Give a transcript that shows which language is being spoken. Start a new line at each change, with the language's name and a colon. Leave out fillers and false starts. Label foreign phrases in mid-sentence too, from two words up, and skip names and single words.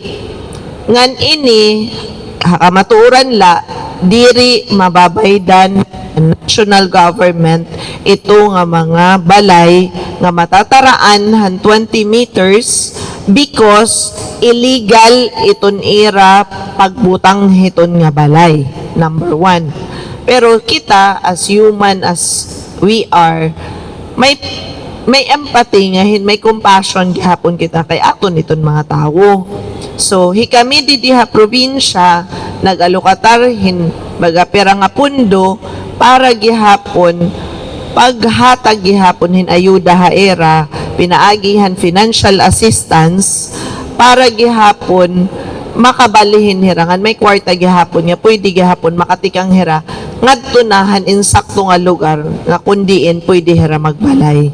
Waray: Ngan ini, matuuran la, diri mababaydan
English: national government
Waray: ito nga mga balay nga matataraan han 20 meters
English: because illegal
Waray: iton ira pagbutang hiton nga balay. Number 1. Pero kita
English: as human as we are,
Waray: may empathy nga may compassion gihapon kita kay aton iton mga tawo. So hikami di diha probinsya nagalukatar baga pera nga pundo para gihapon paghatag gihapon hin ayuda haera pinaagihan
English: financial assistance
Waray: para gihapon makabalihin hirangan may kwarta gihapon nga pwede gihapon makatikang hira ngadto nahan insakto nga lugar nga kundiin pwede hira magbalay.